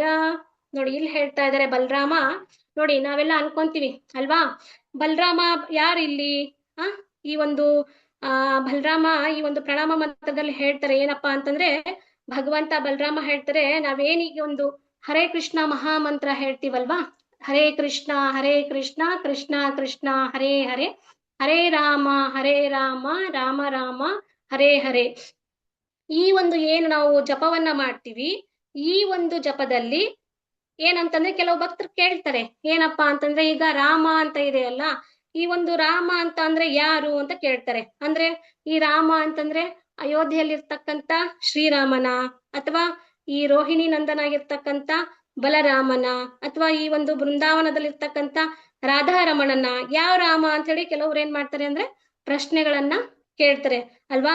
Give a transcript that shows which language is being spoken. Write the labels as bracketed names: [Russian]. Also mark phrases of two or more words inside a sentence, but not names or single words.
[Kannada] ನೋಡಿ ಇಲ್ಲಿ ಹೇಳ್ತಾ ಇದ್ದಾರೆ ಬಲರಾಮ. ನೋಡಿ ನಾವೆಲ್ಲ ಅನ್ಕೊಂತೀವಿ ಅಲ್ವಾ, ಬಲರಾಮ ಯಾರಿಲ್ಲಿ, ಈ ಒಂದು ಬಲರಾಮ ಈ ಒಂದು ಪ್ರಣಾಮ ಮಂತ್ರದಲ್ಲಿ ಹೇಳ್ತಾರೆ ಏನಪ್ಪಾ ಅಂತಂದ್ರೆ, ಭಗವಂತ ಬಲರಾಮ ಹೇಳ್ತಾರೆ, ನಾವೇನೀಗ ಒಂದು ಹರೇ ಕೃಷ್ಣ ಮಹಾಮಂತ್ರ ಹೇಳ್ತೀವಲ್ವಾ, [Sanskrit] ಹರೇ ಕೃಷ್ಣ ಕೃಷ್ಣ ಕೃಷ್ಣ ಹರೇ ಹರೇ, ಹರೇ ರಾಮ ರಾಮ ರಾಮ ಹರೇ ಹರೇ. [Kannada] ಈ ಒಂದು ಏನು ನಾವು ಜಪವನ್ನ ಮಾಡ್ತೀವಿ, ಈ ಒಂದು ಜಪದಲ್ಲಿ ಏನಂತಂದ್ರೆ ಕೆಲವು ಭಕ್ತರು ಕೇಳ್ತಾರೆ ಏನಪ್ಪಾ ಅಂತಂದ್ರೆ, ಈಗ ರಾಮ ಅಂತ ಇದೆಯಲ್ಲ, ಈ ಒಂದು ರಾಮ ಅಂತ ಅಂದ್ರೆ ಯಾರು ಅಂತ ಕೇಳ್ತಾರೆ. ಅಂದ್ರೆ ಈ ರಾಮ ಅಂತಂದ್ರೆ ಅಯೋಧ್ಯೆಯಲ್ಲಿರ್ತಕ್ಕಂಥ ಶ್ರೀರಾಮನ, ಅಥವಾ ಈ ರೋಹಿಣಿ ನಂದನಾಗಿರ್ತಕ್ಕಂಥ ಬಲರಾಮನ, ಅಥವಾ ಈ ಒಂದು ಬೃಂದಾವನದಲ್ಲಿರ್ತಕ್ಕಂಥ ರಾಧಾರಮಣನ, ಯಾವ ರಾಮ ಅಂತ ಹೇಳಿ ಕೆಲವ್ರು ಏನ್ ಮಾಡ್ತಾರೆ ಅಂದ್ರೆ ಪ್ರಶ್ನೆಗಳನ್ನ ಕೇಳ್ತಾರೆ ಅಲ್ವಾ.